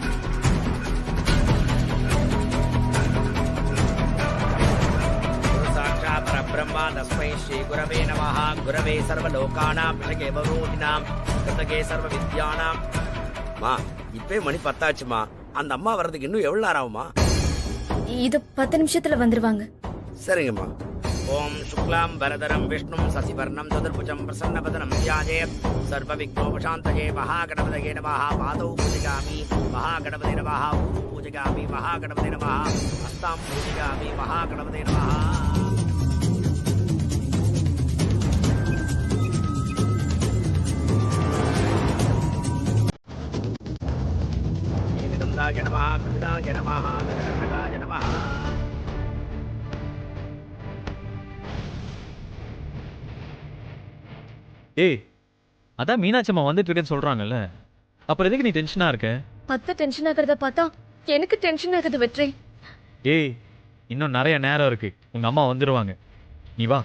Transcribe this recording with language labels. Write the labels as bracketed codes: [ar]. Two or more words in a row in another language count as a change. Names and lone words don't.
[sa] சாட்சா नमः तस्मै श्री गुरवे नमः गुरवे सर्वलोकानां विषये वरोधिनां कृतगे सर्वविद्यानां [ta] மா இப்பே மணி 10 ஆச்சுமா அந்த அம்மா வரதுக்கு இன்னும் எவ்வளவு நேரம் ஆகுமா இது 10 நிமிஷத்துல வந்துருவாங்க [sa] சரிங்கம்மா ओम् शुक्लाम् वरधरम् विष्णुम् शशिवर्णम् चतुर्भुजम् प्रसन्नवदनम् ध्यायेत् सर्वविघ्नोपशान्तये महागणपतये नमः पादौ पूजयामि महागणपते नमः ऊरु पूजयामि महागणपते नमः हस्तां पूजयामि महागणपते नमः नमः कृष्णाय नमः गणपतये नमः [ta] ஏய் அதான் மீனாட்சி அம்மா வந்துட்டு இருக்கேன்னு சொல்றாங்கல்ல, அப்புறம் எதுக்கு நீ டென்ஷனா இருக்க? அத்தை டென்ஷன் ஆகிறத பார்த்தா எனக்கு டென்ஷன் ஆகுது வெற்றி. ஏய் இன்னும் நிறைய நேரம் இருக்கு, உங்க அம்மா வந்துருவாங்க, நீ வா.